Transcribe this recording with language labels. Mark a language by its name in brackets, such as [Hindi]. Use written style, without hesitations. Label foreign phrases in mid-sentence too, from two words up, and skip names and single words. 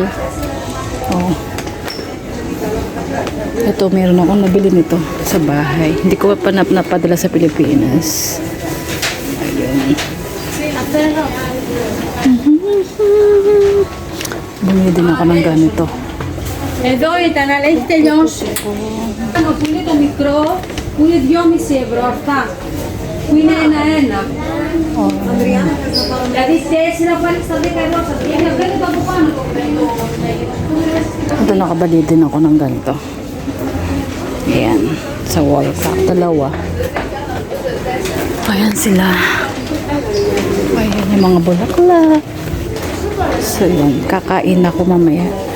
[Filipino] Oh, ito, meron akong nabili nito sa bahay. Hindi ko pa napadala sa Pilipinas. Ayun. Bumili din ako ng ganito. [Greek] Εδώ ήταν, αλλά έχει τελειώσει. Που είναι το μικρό, που είναι 2,5 ευρώ αυτά. Που είναι ένα-ένα. Δηλαδή 4 πάλι στα 10 ευρώ σας βγαίνει, βγαίνει το από πάνω. [Filipino] Ito, nakabali din ako ng ganito. Ayan, sa [English] wall clock, [Filipino] dalawa. Ayan sila. Ayan yung mga bulaklak. So yan, kakain ako mamaya.